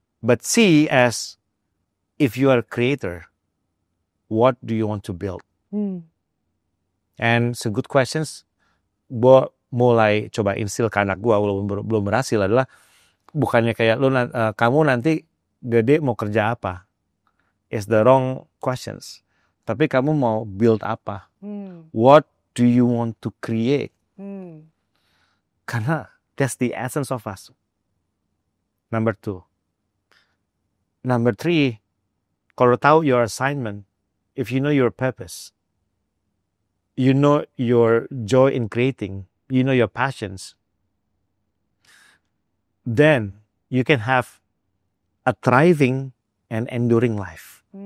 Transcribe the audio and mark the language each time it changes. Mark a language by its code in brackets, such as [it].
[en] But see as if you are a creator, what do you want to build? And some good questions. [id] Gue mulai coba instill ke anak gue belum berhasil adalah bukannya kayak kamu nanti gede mau kerja apa? [en] It's the wrong questions. [id] Tapi kamu mau build apa? [en] What do you want to create? [id] Karena [en] that's the essence of us. Number 2. Number 3, [id] kalau tahu [en] your assignment, if you know your purpose, you know your joy in creating, you know your passions, then you can have a thriving and enduring life.